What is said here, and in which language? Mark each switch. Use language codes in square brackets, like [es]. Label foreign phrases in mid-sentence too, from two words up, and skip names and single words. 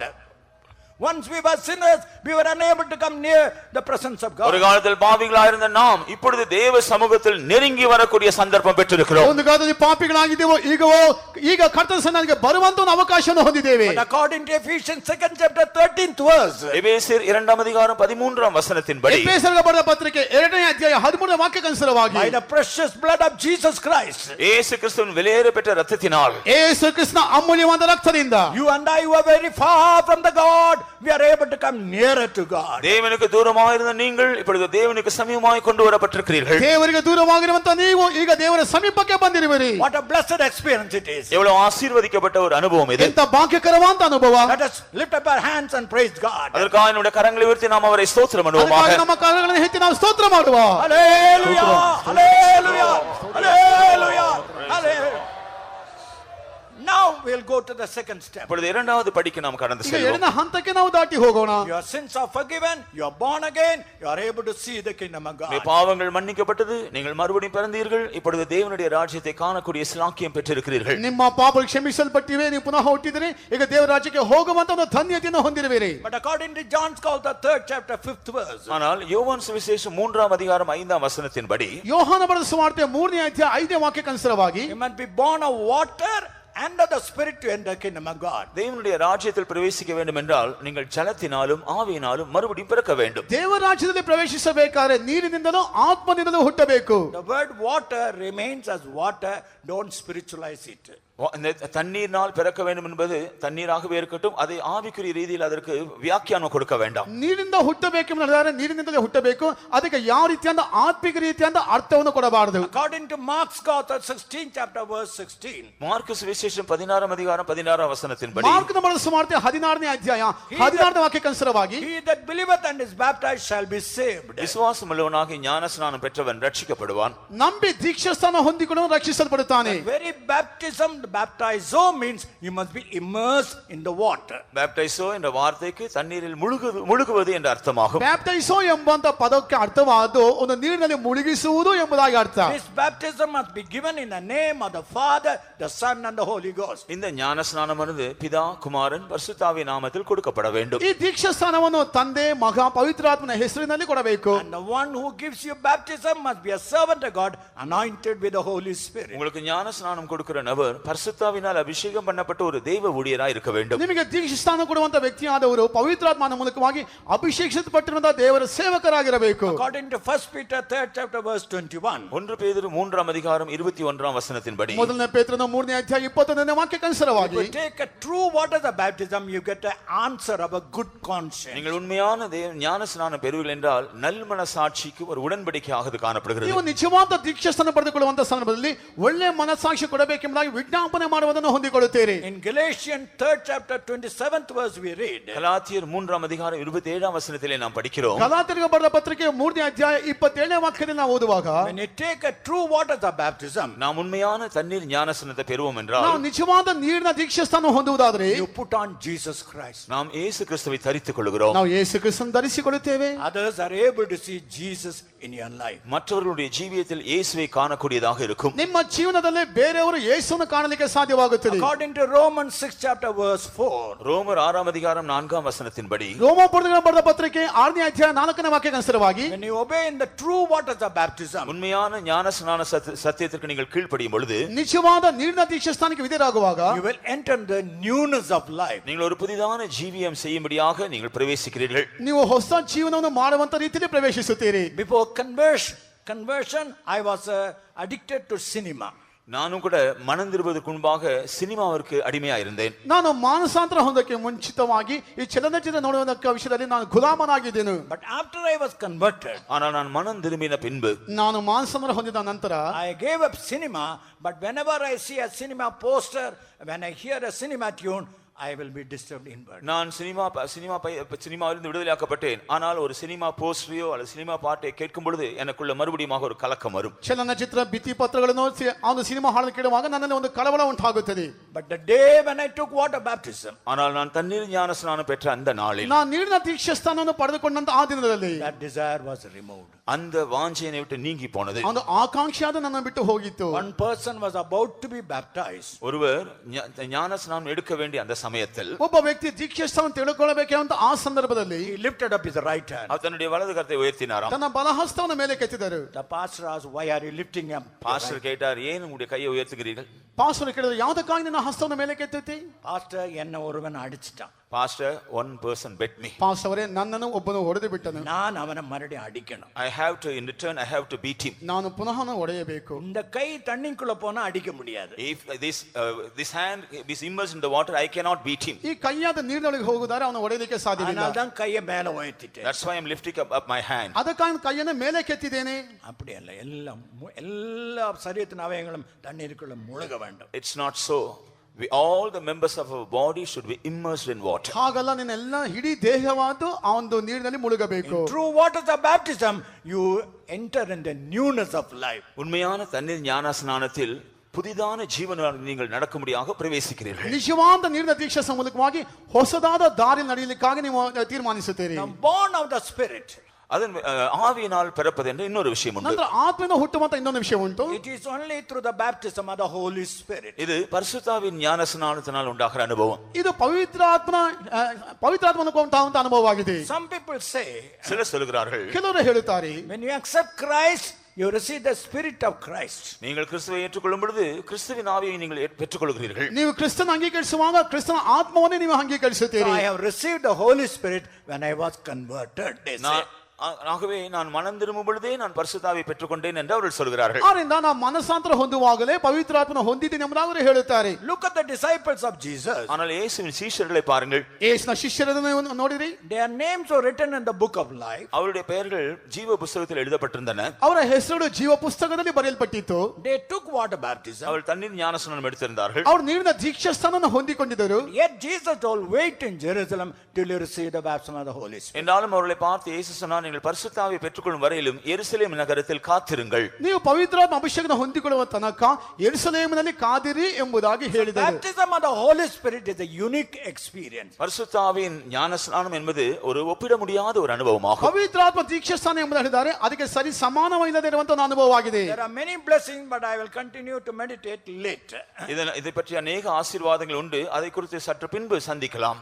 [en] Once we were sinners, we were unable to come near the presence of God. [ta] ஒரு காலத்தில் பாவிகளாய் இருந்த நாம் இப்பொழுது தேவ சமூகத்தில் நெருங்கி வரக்கூடிய சந்தர்ப்பம் பெற்றிருக்கிறோம். [kn] ಒಂದು ಕಾಲದಲ್ಲಿ ಪಾಪಿಗಳಾಗಿದ್ದೇವೆ, ಈಗ ಕರ್ತನ ಸನ್ನಿಧಿಗೆ ಬರುವಂತ ಒಂದು ಅವಕಾಶವನ್ನು ಹೊಂದಿದ್ದೇವೆ. [en] But according to Ephesians 2nd chapter 13th verse, [ta] எபேசியர் 2ாம் அதிகாரம் 13ஆம் வசனத்தின்படி, [kn] ಎಫೆಸರಿಗೆ ಬರೆದ ಪತ್ರಿಕೆ 2ನೇ ಅಧ್ಯಾಯ 13ನೇ ವಾಕ್ಯಕ್ಕನುಸಾರವಾಗಿ, [en] by the precious blood of Jesus Christ, [ta] இயேசு கிறிஸ்துவின் விலையேற பெற்ற இரத்தத்தினால், [kn] ಯೇಸು ಕ್ರಿಸ್ತನ ಅಮೂಲ್ಯವಾದ ರಕ್ತದಿಂದ, [en] you and I were very far from the God we are able to come nearer to God. [ta] தேவனுக்கு தூரமாக இருந்த நீங்கள் இப்பொழுது தேவனுக்கு சமீபமாய் கொண்டு வரப்பட்டிருக்கிறீர்கள். [kn] ದೇವರಿಗೆ ದೂರವಾಗಿರುವಂತ ನೀವು ಈಗ ದೇವರ ಸಮೀಪಕ್ಕೆ ಬಂದಿರುವಿರಿ. [en] What a blessed experience it is. [ta] எவ்வளவு ஆசீர்வதிக்கப்பட்ட ஒரு அனுபவம் இது. [kn] ಎಂತ ಭಾಗ್ಯಕರವಾದ ಅನುಭವ. [en] Let us lift up our hands and praise God. [ta] அதற்காக நம்முடைய கரங்களை உயர்த்தி நாம் அவரை ஸ்தோத்திரம் பண்ணுவோமாக. [kn] ನಮ್ಮ ಕರಗಳನ್ನು ಎತ್ತಿ ನಾವು ಸ್ತೋತ್ರ ಮಾಡುವ. [en] Hallelujah, hallelujah, hallelujah, hallelujah. Now we'll go to the second step. [ta] இப்பொழுது இரண்டாவது படிக்கு நாம் கடந்து [kn] ಈಗ [ta] செல்வோம். [kn] ಎರಡನೇ ಹಂತಕ್ಕೆ ನಾವು ದಾಟಿ ಹೋಗೋಣ. [en] Your sins are forgiven, you are born again, you are able to see the kingdom of God. [ta] உங்கள் பாவங்கள் மன்னிக்கப்பட்டது, நீங்கள் மறுபடியும் பிறந்தீர்கள், இப்பொழுது தேவனுடைய ராஜ்யத்தை காணக்கூடிய ஸ்லாக்கியம் பெற்றிருக்கிறீர்கள். [kn] ನಿಮ್ಮ ಪಾಪಗಳು ಕ್ಷಮಿಸಲ್ಪಟ್ಟಿವೆ, ನೀವು ಪುನಃ ಹುಟ್ಟಿದಿರಿ, ಈಗ ದೇವರ ರಾಜ್ಯಕ್ಕೆ ಹೋಗುವಂತ ಒಂದು ಧನ್ಯತೆಯನ್ನು ಹೊಂದಿರುವಿರಿ. [en] But according to John's call, the 3rd chapter 5th verse, [ta] ஆனால் யோவான் சுவிசேஷம் 3ஆம் அதிகாரம் 5ஆம் வசனத்தின்படி [kn] ಯೋಹಾನ ಬರೆದ ಸುವಾರ್ತೆ 3ನೇ ಅಧ್ಯಾಯ 5ನೇ ವಾಕ್ಯಕ್ಕೆ ಅನುಸಾರವಾಗಿ [en] you must be born of water and of the spirit to enter the kingdom of God. [ta] தேவனுடைய ராஜ்யத்தில் பிரவேசிக்க வேண்டும் என்றால் நீங்கள் ஜலத்தினாலும் ஆவியினாலும் மறுபடியும் பிறக்க வேண்டும். [kn] ದೇವರ ರಾಜ್ಯದಲ್ಲಿ ಪ್ರವೇಶಿಸಬೇಕಾದರೆ ನೀರಿನಿಂದಲೂ ಆತ್ಮನಿಂದಲೂ ಹುಟ್ಟಬೇಕು. [en] The word water remains as water, don't spiritualize it. [ta] இந்த தண்ணீர்னால் பிறக்க வேண்டும் என்பது தண்ணீராகவே இருக்கட்டும், அதை ஆவிக்குரிய ரீதியில் அதற்கு வியாக்கியானம் கொடுக்க வேண்டாம். [kn] ನೀರಿಂದ ಹುಟ್ಟಬೇಕೆಂದರೆ ನೀರಿನಿಂದಲೇ ಹುಟ್ಟಬೇಕು, ಅದಕ್ಕೆ ಯಾವ ರೀತಿಯಾದ ಆತ್ಮಿಕ ರೀತಿಯಾದ ಅರ್ಥವನ್ನು ಕೊಡಬಾರದು. [en] According to Mark's gospel 16th chapter verse 16, [ta] மார்க்கு சுவிசேஷம் 16ஆம் அதிகாரம் 16ஆம் வசனத்தின்படி [kn] ಮಾರ್ಕನ ಬರೆದ ಸುವಾರ್ತೆ 16ನೇ ಅಧ್ಯಾಯ 16ನೇ ವಾಕ್ಯಕ್ಕೆ ಅನುಸಾರವಾಗಿ [en] he that believeth and is baptized shall be saved. [ta] விசுவாசம் உள்ளவனாகி ஞானஸ்நானம் பெற்றவன் ரட்சிக்கப்படுவான். [kn] ನಂಬಿ ದೀಕ್ಷಾಸ್ಥಾನ ಹೊಂದಿಕೊಂಡು ರಕ್ಷಿಸಲ್ಪಡುತ್ತಾನೆ. [en] The very baptism, baptizo means you must be immersed in the water. [ta] பேப்டைசோ என்ற வார்த்தைக்கு தண்ணீரில் முழுகுவது என்ற அர்த்தமாகும். [kn] ಬ್ಯಾಪ್ಟೈಸೋ ಎಂಬಂತ ಪದಕ್ಕೆ ಅರ್ಥವಾದ್ದು ಒಂದು ನೀರಿನಲ್ಲಿ ಮುಳುಗಿಸುವುದು ಎಂಬುದಾಗಿ ಅರ್ಥ. [en] This baptism must be given in the name of the Father, the Son and the Holy Ghost. [ta] இந்த ஞானஸ்நானமானது பிதா, குமாரன், பரிசுத்தாவி நாமத்தில் கொடுக்கப்பட வேண்டும். [kn] ಈ ದೀಕ್ಷಾಸ್ಥಾನವನ್ನು ತಂದೆ, ಮಗ, ಪವಿತ್ರಾತ್ಮನ ಹೆಸರಿನಲ್ಲಿ ಕೊಡಬೇಕು. [en] And the one who gives you baptism must be a servant of God, anointed with the Holy Spirit. [ta] உங்களுக்கு ஞானஸ்நானம் கொடுக்கிற நபர் பரிசுத்தாவினால் அபிஷேகம் பண்ணப்பட்ட ஒரு தெய்வ ஊழியராய் இருக்க வேண்டும். [kn] ನಿಮಗೆ ದೀಕ್ಷಾಸ್ಥಾನ ಕೊಡುವಂತ ವ್ಯಕ್ತಿಯಾದವರು ಪವಿತ್ರಾತ್ಮನ ಮೂಲಕವಾಗಿ ಅಭಿಷೇಕಿಸಲ್ಪಟ್ಟಿರುವಂತ ದೇವರ ಸೇವಕರಾಗಿರಬೇಕು. [en] According to 1 Peter 3rd chapter verse 21, [ta] 1 பேதுரு 3ஆம் அதிகாரம் 21ஆம் வசனத்தின்படி [kn] ಮೊದಲನೇ ಪೇತ್ರನ 3ನೇ ಅಧ್ಯಾಯ 21ನೇ ವಾಕ್ಯಕ್ಕೆ ಅನುಸಾರವಾಗಿ [en] if you take a true water of baptism, you get an answer of a good conscience. [ta] நீங்கள் உண்மையான ஞானஸ்நானம் பெறுவீர்கள் என்றால் நல்மனசாட்சிக்கு ஒரு உடன்படிக்கையாக அது காணப்படுகிறது. [kn] ನೀವು ನಿಜವಾದ ದೀಕ್ಷಾಸ್ಥಾನ ಪಡೆದುಕೊಳ್ಳುವಂತ ಸಂದರ್ಭದಲ್ಲಿ ಒಳ್ಳೆ ಮನಸ್ಸಾಕ್ಷಿ ಕೊಡಬೇಕೆಂಬುದಾಗಿ ವಿಜ್ಞಾಪನೆ ಮಾಡುವುದನ್ನು ಹೊಂದಿಕೊಳ್ಳುತ್ತೀರಿ. [en] In Galatians 3rd chapter 27th verse we read, [ta] கலாத்தியர் 3ஆம் அதிகாரம் 27ஆம் வசனத்திலே நாம் படிக்கிறோம். [kn] ಗಲಾತ್ಯರಿಗೆ ಬರೆದ ಪತ್ರಿಕೆ 3ನೇ ಅಧ್ಯಾಯ 27ನೇ ವಾಕ್ಯದಲ್ಲಿ ನಾವು ಓದುವಾಗ [en] when you take a true water of baptism, [ta] நாம் உண்மையான தண்ணீர் ஞானஸ்நானத்தை பெறுவோம் என்றால் [kn] ನಾವು ನಿಜವಾದ ನೀರಿನ ದೀಕ್ಷಾಸ್ಥಾನ ಹೊಂದುವುದಾದರೆ [en] you put on Jesus Christ. [ta] நாம் இயேசு கிறிஸ்துவை தரித்துக் கொள்கிறோம். [kn] ನಾವು ಯೇಸು ಕ್ರಿಸ್ತನನ್ನು ಧರಿಸಿಕೊಳ್ಳುತ್ತೇವೆ. [en] Others are able to see Jesus in your life. [ta] மற்றவர்களுடைய ஜீவியத்தில் இயேசுவை காணக்கூடியதாக இருக்கும். [kn] ನಿಮ್ಮ ಜೀವನದಲ್ಲಿ ಬೇರೆಯವರು ಯೇಸುವನ್ನು ಕಾಣಲಿಕ್ಕೆ ಸಾಧ್ಯವಾಗುತ್ತದೆ. [en] According to Romans 6th chapter verse 4, [ta] ரோமர் 6ஆம் அதிகாரம் 4ஆம் வசனத்தின்படி [kn] ರೋಮಾಪುರದಿಂದ ಬರೆದ ಪತ್ರಿಕೆ 6ನೇ ಅಧ್ಯಾಯ 4ನೇ ವಾಕ್ಯಕ್ಕೆ ಅನುಸಾರವಾಗಿ [en] when you obey in the true waters of baptism, [ta] உண்மையான ஞானஸ்நான சத்தியத்திற்கு நீங்கள் கீழ்ப்படியும் பொழுது [kn] ನಿಜವಾದ ನೀರಿನ ದೀಕ್ಷಾಸ್ಥಾನಕ್ಕೆ ವಿಧೇಯರಾಗುವಾಗ [en] you will enter the newness of life. [ta] நீங்கள் ஒரு புதிதான ஜீவியம் செய்யும்படியாக நீங்கள் பிரவேசிக்கிறீர்கள். [kn] ನೀವು ಹೊಸ ಜೀವನವನ್ನು ಮಾಡುವಂತ ರೀತಿಯಲ್ಲಿ ಪ್ರವೇಶಿಸುತ್ತೀರಿ. [en] Before conversion, I was addicted to cinema. [ta] நானும் கூட மனம் திரும்புவதற்கு முன்பாக சினிமாவிற்கு அடிமையா இருந்தேன். [kn] ನಾನು ಮಾನಸಾಂತರ ಹೊಂದಕ್ಕೆ ಮುಂಚಿತವಾಗಿ ಈ ಚಲನಚಿತ್ರ ನೋಡುವುದಕ್ಕೆ ವಿಷಯದಲ್ಲಿ ನಾನು ಗುಲಾಮನಾಗಿದ್ದೇನೆ. [en] But after I was converted, [ta] ஆனால் நான் மனம் திரும்பின பின்பு [kn] ನಾನು ಮಾನಸಾಂತರ ಹೊಂದಿದ ನಂತರ [en] I gave up cinema, but whenever I see a cinema poster, when I hear a cinema tune, I will be disturbed inward. [ta] நான் சினிமாவிலிருந்து விடுதலையாக்கப்பட்டேன். ஆனால் ஒரு சினிமா போஸ்டரையோ அல்லது சினிமா பாட்டை கேட்கும் பொழுது எனக்குள்ள மறுபடியும் ஒரு கலக்கம் வரும். [kn] ಚಲನಚಿತ್ರ ಭಿತ್ತಿ ಪತ್ರಗಳನ್ನು ಆ ಸಿನಿಮಾ ಹಾಡನ್ನು ಕೇಳುವಾಗ ನನ್ನಲ್ಲಿ ಒಂದು ಕಳವಳ ಉಂಟಾಗುತ್ತದೆ. [en] But the day when I took water baptism, [ta] ஆனால் நான் தண்ணீர் ஞானஸ்நானம் பெற்ற அந்த நாளில் [kn] ನಾನು ನೀರಿನ ದೀಕ್ಷಾಸ್ಥಾನವನ್ನು ಪಡೆದುಕೊಂಡಂತ ಆ ದಿನದಲ್ಲಿ [en] that desire was removed. [ta] அந்த வாஞ்சையை விட்டு நீங்கி போனது. [kn] ಒಂದು ಆಕಾಂಕ್ಷೆಯಾದ ನನ್ನ ಬಿಟ್ಟು ಹೋಗಿತ್ತು. [en] One person was about to be baptized. [ta] ஒருவர் ஞானஸ்நானம் எடுக்க வேண்டிய அந்த சமயத்தில் [kn] ಒಬ್ಬ ವ್ಯಕ್ತಿ ದೀಕ್ಷಾಸ್ಥಾನ ತಿಳ್ಕೊಳ್ಳಬೇಕಂತ ಆ ಸಂದರ್ಭದಲ್ಲಿ [en] He lifted up his right hand. [ta] அவர் தன்னுடைய வலது கரத்தை உயர்த்தினாராம். [kn] ತನ್ನ ಬಲಹಸ್ತವನ್ನು ಮೇಲೆ ಕೆತ್ತಿದರು. [en] The pastor asked, why are you lifting up? [ta] பாஸ்டர் கேட்டார், ஏன் உங்களுடைய கையை உயர்த்துகிறீர்கள்? [kn] ಪಾಸ್ಟರ್ ಕೇಳಿದ್ರು, ಯಾವುದಕ್ಕಾಗಿ ನಿನ್ನ ಹಸ್ತವನ್ನು ಮೇಲೆ ಕೆತ್ತುತ್ತಿ? [ta] Pastor, என்ன ஒருவன் அடிச்சிட்டான். [en] Pastor, one person bet me. [kn] ಪಾಸ್ಟರ್ ಅವರೇ, ನನ್ನನ್ನು ಒಬ್ಬನು ಹೊಡೆದು ಬಿಟ್ಟನು. [ta] நான் அவனை மறுபடியும் அடிக்கணும். [en] I have to, in return, I have to beat him. [kn] ನಾನು ಪುನಃ ಹೊಡೆಯಬೇಕು. [ta] இந்த கை தண்ணிக்குள்ள போனா அடிக்க முடியாது. [en] If this hand is immersed in the water, I cannot cannot beat him. [kn] ಈ ಕೈಯಾದ ನೀರಿನೊಳಗೆ ಹೋಗುತ್ತಾರೆ ಅವನು ಹೊಡೆಯಲಿಕ್ಕೆ ಸಾಧ್ಯವಿಲ್ಲ. [ta] அதனால்தான் கையை மேல உயர்த்திட்டேன். [en] That's why I'm lifting up my hand. [kn] ಅದಕ್ಕಾಗಿ ಕೈಯನ್ನು ಮೇಲೆ ಕೆತ್ತಿದ್ದೇನೆ. [ta] அப்படி அல்ல, எல்லா சரீரத்தின் அவயங்களும் தண்ணீருக்குள்ள முழுக வேண்டும். [en] It's not so. All the members of our body should be immersed in water. [kn] ಹಾಗಲ್ಲ, ನಿನ್ನ ಎಲ್ಲ ಇಡೀ ದೇಹವಾದು ಆ ಒಂದು ನೀರಿನಲ್ಲಿ ಮುಳುಗಬೇಕು. [en] Through waters of baptism you enter in the newness of life. [ta] உண்மையான தண்ணீர் ஞானஸ்நானத்தில் புதிதான ஜீவனால் நீங்கள் நடக்கும்படியாக பிரவேசிக்கிறீர்கள். [kn] ನಿಜವಾದ ನೀರಿನ ದೀಕ್ಷಾ ಮೂಲಕವಾಗಿ ಹೊಸದಾದ ದಾರಿಯಲ್ಲಿ ನಡೆಯಲಿಕ್ಕಾಗಿ ನೀವು ತೀರ್ಮಾನಿಸುತ್ತೀರಿ. [en] Born of the Spirit. [ta] அதன் ஆவியினால் பிறப்பது என்ற இன்னொரு விஷயம் உண்டு. [kn] ನಂತರ ಆತ್ಮನ ಹುಟ್ಟುವಂತ ಇನ್ನೊಂದು ವಿಷಯ ಉಂಟು. [en] It is only through the baptism of the Holy Spirit. [ta] இது பரிசுத்தாவின் ஞானஸ்நானத்தினால் உண்டாகிற அனுபவம். [kn] ಇದು ಪವಿತ್ರಾತ್ಮನ ಕೊಂಡಂತ ಅನುಭವವಾಗಿದೆ. [en] Some people say, [ta] சிலர் சொல்கிறார்கள், [kn] ಕೆಲವರು ಹೇಳುತ್ತಾರೆ, [en] when you accept Christ you receive the spirit of Christ. [ta] நீங்கள் கிறிஸ்துவை ஏற்றுக்கொள்ளும் பொழுது கிறிஸ்துவின் ஆவியை நீங்கள் பெற்றுக்கொள்கிறீர்கள். [kn] ನೀವು ಕ್ರಿಸ್ತನ ಅಂಗೀಕರಿಸುವಾಗ ಕ್ರಿಸ್ತನ ಆತ್ಮವನ್ನೇ ನೀವು ಅಂಗೀಕರಿಸುತ್ತೀರಿ. [en] I have received the Holy Spirit when I was converted, they say. [ta] ஆகவே நான் மனம் திரும்பும் பொழுதே நான் பரிசுத்தாவியை பெற்றுக்கொண்டேன் என்று அவர்கள் சொல்கிறார்கள். [kn] ಆದ್ದರಿಂದ ನಾನು ಮನಸಾಂತರ ಹೊಂದುವಾಗಲೇ ಪವಿತ್ರಾತ್ಮನ ಹೊಂದಿದ್ದೇನೆ ಎಂದು ಅವರು ಹೇಳುತ್ತಾರೆ. [en] Look at the disciples of Jesus. [ta] ஆனால் இயேசுவின் சீஷர்களை பாருங்கள். [kn] ಯೇಸುವಿನ ಶಿಷ್ಯರನ್ನು ನೋಡಿರಿ. [en] Their names were written in the book of life. [ta] அவருடைய பெயர்கள் ஜீவ புத்தகத்தில் எழுதப்பட்டிருந்தன. [kn] ಅವರ ಹೆಸರು ಜೀವ ಪುಸ್ತಕದಲ್ಲಿ ಬರೆಯಲ್ಪಟ್ಟಿತ್ತು. [en] They took water baptism. [ta] அவர்கள் தண்ணீர் ஞானஸ்நானம் எடுத்திருந்தார்கள். [kn] ಅವರು ನೀರಿನ ದೀಕ್ಷಾಸ್ಥಾನವನ್ನು ಹೊಂದಿಕೊಂಡಿದ್ದರು. [en] Yet Jesus told, wait in Jerusalem till you receive the baptism of the Holy Spirit. [ta] என்றாலும் அவர்களை பார்த்து இயேசு சொன்னார், நீங்கள் பரிசுத்தாவியை பெற்றுக்கொள்ளும் வரையிலும் எருசலேம் நகரத்தில் காத்திருங்கள். [kn] ನೀವು ಪವಿತ್ರಾತ್ಮ ಅಭಿಷೇಕವನ್ನು ಹೊಂದಿಕೊಳ್ಳುವ ತನಕ ಯೆರೂಸಲೇಮಿನಲ್ಲಿ ಕಾದಿರಿ ಎಂಬುದಾಗಿ ಹೇಳಿದರು. [en] Baptism of the Holy Spirit is a unique experience. [ta] பரிசுத்தாவின் ஞானஸ்நானம் என்பது ஒரு ஒப்பிட முடியாத ஒரு அனுபவமாகும். [kn] ಪವಿತ್ರಾತ್ಮ ದೀಕ್ಷಾಸ್ಥಾನ ಎಂಬುದಾಗಿ ಹೇಳಿದ್ದಾರೆ. ಅದಕ್ಕೆ ಸರಿ ಸಮಾನವಿಲ್ಲದೆ ಇರುವಂತ ಒಂದು ಅನುಭವವಾಗಿದೆ. [en] There are many blessings, but I will continue to meditate later. [ta] இதை பற்றி அநேக ஆசீர்வாதங்கள் உண்டு, அதை குறித்து சற்று பின்பு சந்திக்கலாம்.